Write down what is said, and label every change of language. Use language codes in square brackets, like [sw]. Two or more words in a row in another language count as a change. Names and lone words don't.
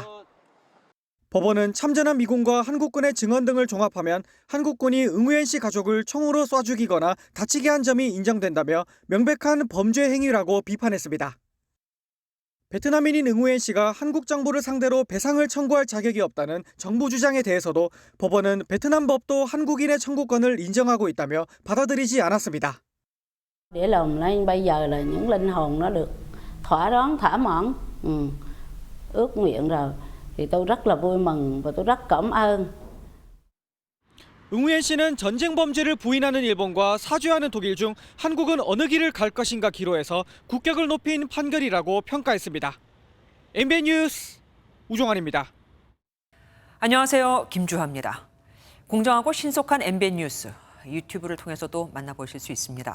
[ko] 법원은 참전한 미군과 한국군의 증언 등을 종합하면 한국군이 응우옌 씨 가족을 총으로 쏴 죽이거나 다치게 한 점이 인정된다며 명백한 범죄 행위라고 비판했습니다. 베트남인인 응우옌 씨가 한국 정부를 상대로 배상을 청구할 자격이 없다는 정부 주장에 대해서도 법원은 베트남 법도 한국인의 청구권을 인정하고 있다며 받아들이지 않았습니다. [vi] Để lòng lên bây giờ là những linh hồn nó được thỏa đáng thỏa mãn, ước nguyện rồi. tôi rất là vui mừng và tôi rất cảm ơn. [ko] 응우옌 씨는 전쟁 범죄를 부인하는 일본과 사죄하는 독일 중 한국은 어느 길을 갈 것인가 기로에서 국격을 높인 판결이라고 평가했습니다. MBN 뉴스 우종환입니다. 안녕하세요. 김주하입니다. 공정하고 신속한 MBN 뉴스 유튜브를 통해서도 만나보실 수 있습니다.